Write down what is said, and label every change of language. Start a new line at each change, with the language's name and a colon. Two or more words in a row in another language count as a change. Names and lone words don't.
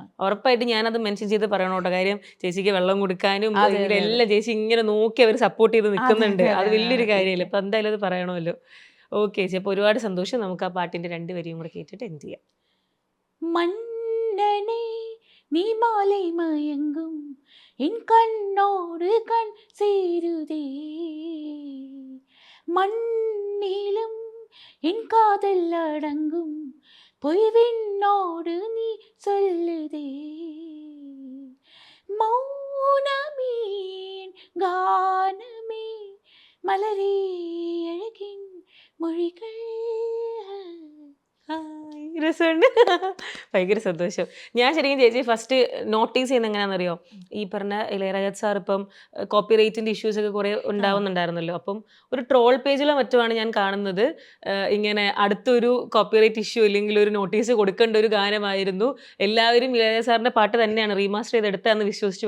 Malayalam: ഉറപ്പായിട്ട് ഞാനത് മെൻഷൻ ചെയ്ത് പറയണോട്ടോ. കാര്യം ചേച്ചിക്ക് വെള്ളം കൊടുക്കാനും എല്ലാം ചേച്ചി ഇങ്ങനെ നോക്കി അവർ സപ്പോർട്ട് ചെയ്ത് നിൽക്കുന്നുണ്ട്. അത് വലിയൊരു കാര്യമല്ലേ? അപ്പൊ എന്തായാലും അത് പറയണമല്ലോ. ഓക്കെ ചേച്ചി, അപ്പൊ ഒരുപാട് സന്തോഷം. നമുക്ക് ആ പാട്ടിന്റെ 2 വരിയും കൂടെ കേട്ടിട്ട് എൻഡ് ചെയ്യാം.
Tamil: மன்னனே நீ മാலை மயங்கும் என் கண்ணோடு கண் சேருதே, மண்ணிலும் என் காதல் அடங்கும் பொய்விண்ணோடு நீ சொல்லுதே, மௌனமேன் கானமே மலரே அழகின் மொழிகள்.
Malayalam: രസമുണ്ട്. ഭയങ്കര സന്തോഷം. ഞാൻ ശരിക്കും ചേച്ചി
English: first notice
Malayalam: ചെയ്യുന്ന എങ്ങനെയാണെന്നറിയോ? ഈ പറഞ്ഞ ഇളയരാജ സാർ ഇപ്പം
English: copy right-inte issues
Malayalam: ഒക്കെ കുറെ ഉണ്ടാവുന്നുണ്ടായിരുന്നല്ലോ. അപ്പം ഒരു
English: troll page-ilo
Malayalam: മറ്റുമാണ് ഞാൻ കാണുന്നത്, ഇങ്ങനെ അടുത്തൊരു
English: copy right issue
Malayalam: ഇല്ലെങ്കിൽ ഒരു നോട്ടീസ് കൊടുക്കേണ്ട ഒരു ഗാനമായിരുന്നു, എല്ലാവരും ഇളയരാജ സാറിന്റെ പാട്ട് തന്നെയാണ് റീമാസ്റ്റർ ചെയ്തെടുത്തതെന്ന് വിശ്വസിച്ചു.